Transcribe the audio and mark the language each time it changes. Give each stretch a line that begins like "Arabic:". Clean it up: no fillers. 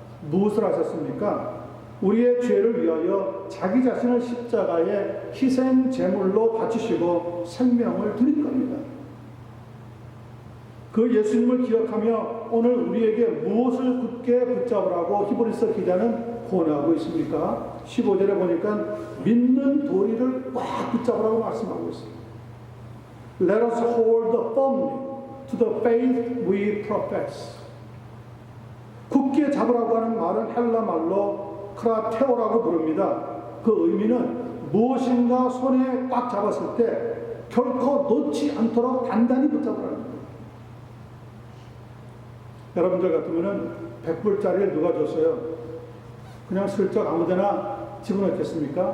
Korean: 무엇을 하셨습니까? 우리의 죄를 위하여 자기 자신을 십자가에 희생 제물로 바치시고 생명을 드린 겁니다. 그 예수님을 기억하며 오늘 우리에게 무엇을 굳게 붙잡으라고 히브리서 기자는 권하고 있습니까? 15절에 보니까 믿는 도리를 꽉 붙잡으라고 말씀하고 있습니다.
English: Let us hold firmly to the faith we profess.
Korean: 굳게 잡으라고 하는 말은 헬라 말로 크라테오라고 부릅니다. 그 의미는 무엇인가 손에 꽉 잡았을 때 결코 놓지 않도록 단단히 붙잡으라는 거예요. 여러분들 같으면은 100불짜리를 누가 줬어요? 그냥 슬쩍 아무데나 집어넣겠습니까?